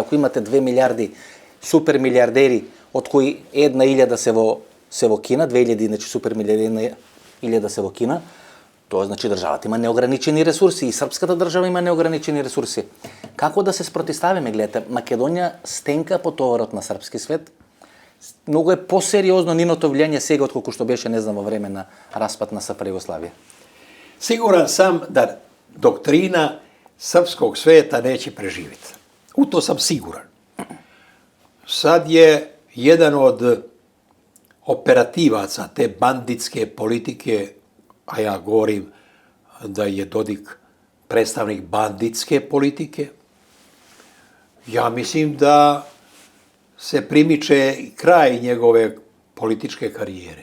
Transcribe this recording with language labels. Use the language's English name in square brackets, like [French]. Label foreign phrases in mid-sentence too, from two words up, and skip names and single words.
[Macedonian] Ако имате 2 милиарди супер милиардери, од кои 1.000 се во Кина, 2000, значи супер милиардери 1000 се во Кина, тоа значи државата има неограничени ресурси и српската држава има неограничени ресурси. Како да се спротиставиме, гледате, Македонија стенка по товарот на српски свет. Многу е посериозно ниното влијање сега отколку што беше, не знам, во време на распад на СПР Југославија. [Serbian] Siguran sam da doktrina srpskog sveta neće preživjeti. U to sam siguran. Sad je jedan od operativaca te banditske politike, a ja govorim da je Dodik predstavnik banditske politike, ja mislim da se primiče kraj njegove političke karijere.